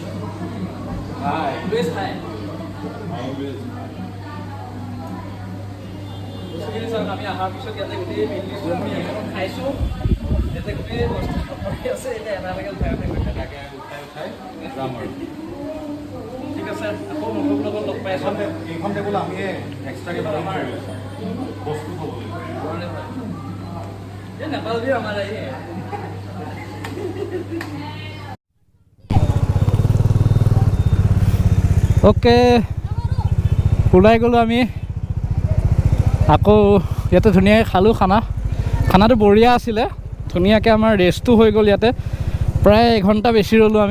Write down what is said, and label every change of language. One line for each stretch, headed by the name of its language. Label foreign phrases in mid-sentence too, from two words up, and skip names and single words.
Assamese: আমি অহাৰ পিছত ইয়াতে গোটেই খাইছোঁ, ইয়াতে গোটেই বস্তু আছে। এতিয়া এটালৈকে উঠাই যাম আৰু ঠিক আছে, আকৌ মুখৰ লগত লগ পাই আছোঁ। এইখন টেবুল আমিয়ে এক্সট্ৰাকৈ আমাৰ বস্তু থ'বলৈ
Hindi: ये नेपाल भी हमारा ही है।
Assamese: অ'কে, ওলাই গ'লোঁ আমি। আকৌ ইয়াতে ধুনীয়াকৈ খালোঁ খানাটো বঢ়িয়া আছিলে। ধুনীয়াকৈ আমাৰ ৰেষ্টটো হৈ গ'ল ইয়াতে, প্ৰায় এঘণ্টা বেছি ৰ'লোঁ আমি।